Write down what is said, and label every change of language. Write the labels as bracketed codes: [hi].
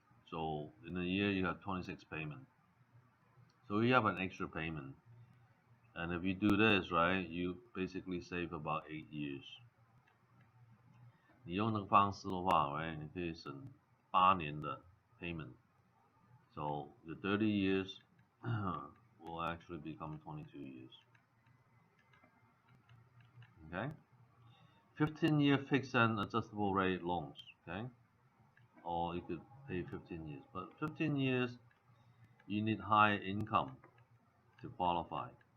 [en] So in a year you have 26 payments. So you have an extra payment. And if you do this, right, you basically save about 8 years. [zh] 你用这个方式的话 right, 你可以省8年的 payment. [en] So the 30 years will actually become 22 years. Okay? 15-year fixed and adjustable rate loans. Okay? Or you could pay 15 years. But 15 years, you need high income to qualify.